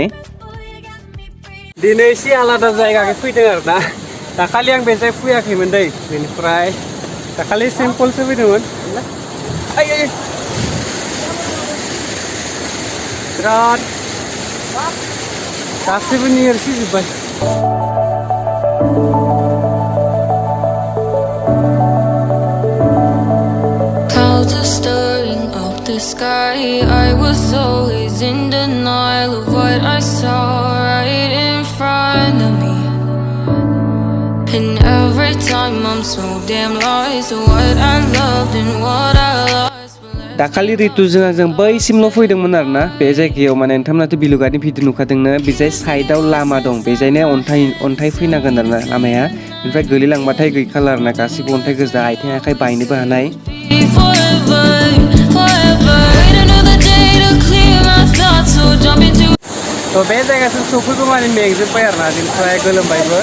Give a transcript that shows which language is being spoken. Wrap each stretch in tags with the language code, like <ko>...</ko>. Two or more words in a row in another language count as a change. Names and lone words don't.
<brx>दिनै एसे आलादा जायगाखै फैदों आरोना। दाखालि आं बे जायगायाव फैयाखैमोन दै। बेनिफ्राय दाखालि सिम्पोलसो फैदोंमोन। बिराद गासैबो नेरसिजोब्बाय।</brx> <en>Clouds are stirring up the sky. I was always in denial of what I saw right in front of me, and every time I'm so damn lost to what I loved and what I lost.</en> <brx>दाखालि रितुजों आंजों बैसिमल' फैदोंमोन आरोना बे जायगायाव। माने नोंथांमोनाथ' बिलुगादनि भिडिअ नुखादोंनो, बेजाय साइडआव लामा दं, बेजायनो अन्थाइ फैनांगोन आरोना लामाया। बेनिफ्राय गोलैलांबाथाय गैखाला आरोना, गासिबो अन्थाइ गोजा, आथिं आखाइ बायनोबो हानाय। थ' बे जायगासिम सफैगौ माने मेंजोब्बाय आरोना, बेनिफ्राय गोलोमबायबो।</brx>